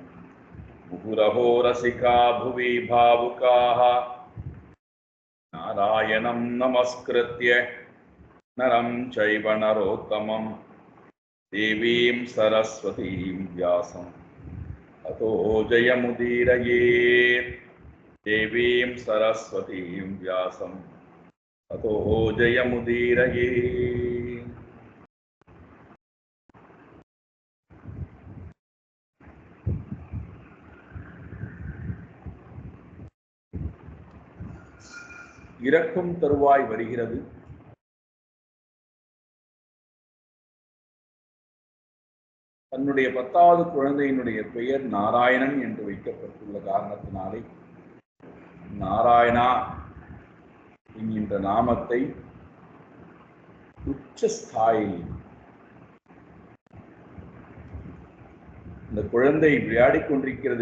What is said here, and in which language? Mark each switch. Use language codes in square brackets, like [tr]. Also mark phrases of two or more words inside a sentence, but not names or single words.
[sa] मुहुरहो रसिका भुवि भावुकाः नारायणं नमस्कृत्य नरं चैव नरोत्तमं देवीं सरस्वतीं व्यासं ततो जयमुदीरयेत्। देवीं सरस्वतीं व्यासं ततो जयमुदीरयेत्। [ta] இறக்கும் தருவாய் வருகிறது. தன்னுடைய 10வது குழந்தையினுடைய பெயர் நாராயணன் என்று வைக்கப்பட்டுள்ள காரணத்தினாலே நாராயணா என்கின்ற நாமத்தை உச்சஸ்தாயில் இந்த குழந்தை விளையாடிக் கொண்டிருக்கிறது.